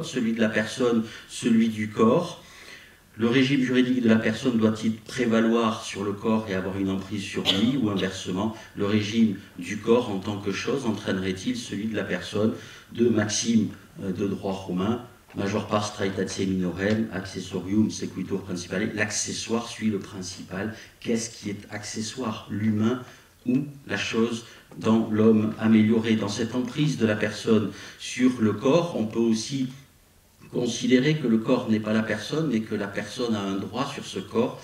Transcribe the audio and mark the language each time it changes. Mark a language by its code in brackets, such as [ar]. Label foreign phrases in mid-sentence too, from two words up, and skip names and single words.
[fr] Celui de la personne, celui du corps. Le régime juridique de la personne doit-il prévaloir sur le corps et avoir une emprise sur lui, ou inversement, le régime du corps en tant que chose entraînerait-il celui de la personne? Deux maximes de droit romain, [la] major pars straitatio minorem, accessorium sequitur principale. [fr] L'accessoire suit le principal. Qu'est-ce qui est accessoire? L'humain ou la chose dans l'homme amélioré? Dans cette emprise de la personne sur le corps, on peut aussi considérer que le corps n'est pas la personne, mais que la personne a un droit sur ce corps.